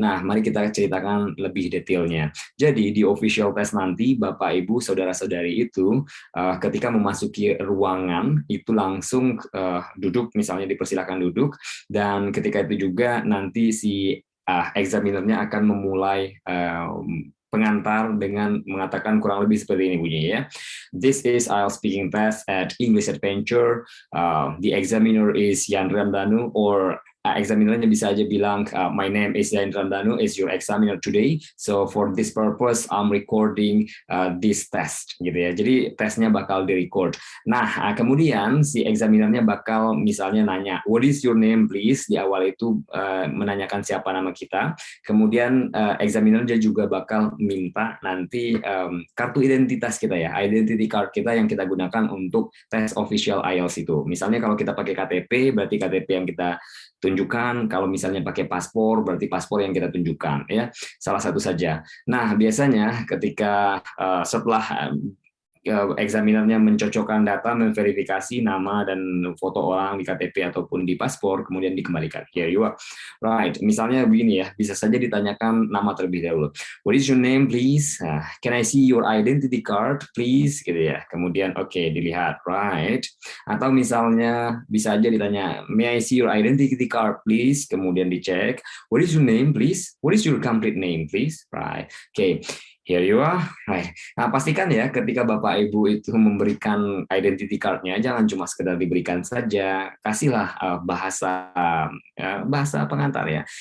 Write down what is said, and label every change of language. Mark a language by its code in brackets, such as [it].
[id] Nah, mari kita ceritakan lebih detailnya. Jadi di official test nanti Bapak Ibu saudara-saudari itu ketika memasuki ruangan itu langsung duduk, misalnya dipersilakan duduk, dan ketika itu juga nanti si examinernya akan memulai pengantar dengan mengatakan kurang lebih seperti ini bunyinya ya. [en] This is IELTS speaking test at English Adventure. The examiner is Yan Ramdhanu, or [id] examinernya bisa aja bilang, [en] my name is Yan Ramdhanu, is your examiner today. So for this purpose, I'm recording this test, gitu ya. [id] Jadi tesnya bakal direcord. Nah, kemudian si examinernya bakal misalnya nanya, [en] what is your name please? [id] Di awal itu menanyakan siapa nama kita. Kemudian examinernya juga bakal minta nanti kartu identitas kita ya, identity card kita yang kita gunakan untuk tes official IELTS itu. Misalnya kalau kita pakai KTP, berarti KTP yang kita tunjukkan. Kalau misalnya pakai paspor, berarti paspor yang kita tunjukkan ya. Salah satu saja. Nah, biasanya ketika setelah examinernya mencocokkan data, memverifikasi nama dan foto orang di KTP ataupun di paspor, kemudian dikembalikan. [en] Here you are. Right. [id] Misalnya begini ya, bisa saja ditanyakan nama terlebih dahulu. [en] What is your name, please? Can I see your identity card, please? [id] Gitu ya. Kemudian oke, dilihat. Right. Atau misalnya bisa aja ditanya, [en] may I see your identity card, please? [id] Kemudian dicek. [en] What is your name, please? What is your complete name, please? [id] Right. Oke. [en] Here you are. [id] Right. Nah, pastikan ya ketika Bapak Ibu itu memberikan identity card-nya, jangan cuma sekedar diberikan saja, kasihlah bahasa pengantar ya.